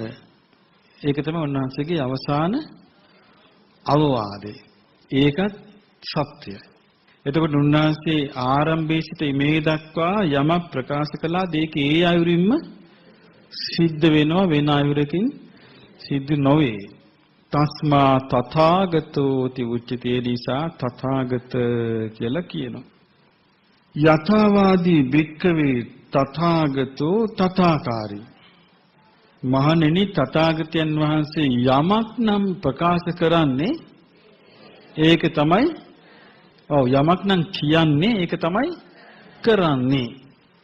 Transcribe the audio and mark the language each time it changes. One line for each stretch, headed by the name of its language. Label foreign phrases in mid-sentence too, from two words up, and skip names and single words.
Sinhala: ඒක තමයි උන්වහන්සේගේ අවසාන අවවාදය. ඒකත් සත්‍යයි. එතකොට උන්වහන්සේ ආරම්භයේ සිට මේ දක්වා යමක් ප්‍රකාශ කළා ඒක ඒ අයුරින්ම සිද්ධ වෙනවා, වෙන අයුරකින් සිද්ධ නොවේ.
Pali: තස්මා තථාගතෝ තිඋච්චති.
Sinhala: නිසා තථාගත කියලා කියනවා.
Pali: යථාවාදී භික්ඛවේ තථාගතෝ තථාකාරී.
Sinhala: මහණෙනි තථාගතයන් වහන්සේ යමක් නම් ප්‍රකාශ කරන්නේ ඒක තමයි යමක් නම් කියන්නේ ඒක තමයි කරන්නේ.